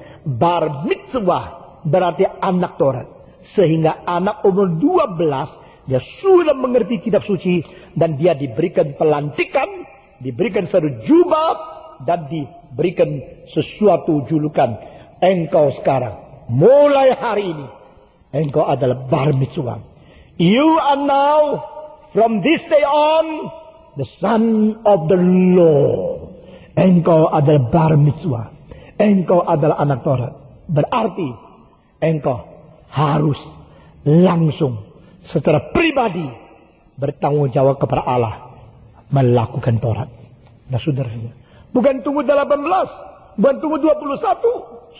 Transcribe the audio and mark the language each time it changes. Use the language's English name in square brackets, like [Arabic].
[Indonesian] Bar mitzvah berarti anak Taurat. Sehingga anak umur 12 dia sudah mengerti kitab suci dan dia diberikan pelantikan, diberikan satu jubah dan diberikan sesuatu julukan. Engkau sekarang, mulai hari ini, engkau adalah bar mitzvah. [English] You are now, from this day on, the son of the Lord. [Indonesian] Engkau adalah bar mitzvah. Engkau adalah anak Taurat. Berarti engkau harus langsung secara pribadi bertanggung jawab kepada Allah melakukan Taurat. Nah, saudara-saudara, bukan tunggu 18, bukan tunggu 21.